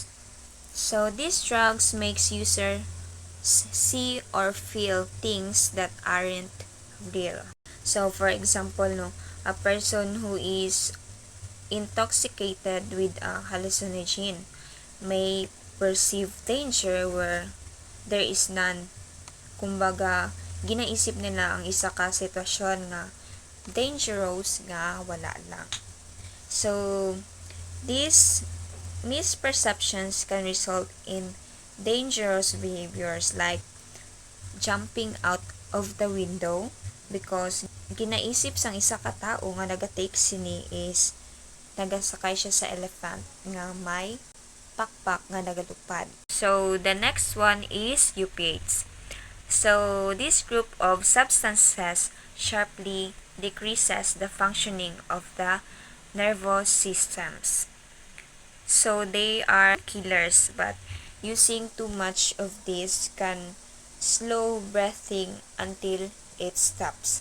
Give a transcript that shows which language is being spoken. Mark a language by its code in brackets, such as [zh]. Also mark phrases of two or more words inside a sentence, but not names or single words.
[en] So these drugs makes user see or feel things that aren't real. So for example, a person who is intoxicated with a hallucinogen may perceive danger where there is none. [hil] Kumbaga, ginaisip nila ang isa ka sitwasyon nga dangerous nga wala lang. [en] So, these misperceptions can result in dangerous behaviors like jumping out of the window because [hil] ginaisip sang isa ka tao nga nagatake sini is nagasakay siya sa elephant nga may pakpak nga nagalupad. [en] So the next one is opiates. So this group of substances sharply decreases the functioning of the nervous systems. So they are killers, but using too much of this can slow breathing until it stops.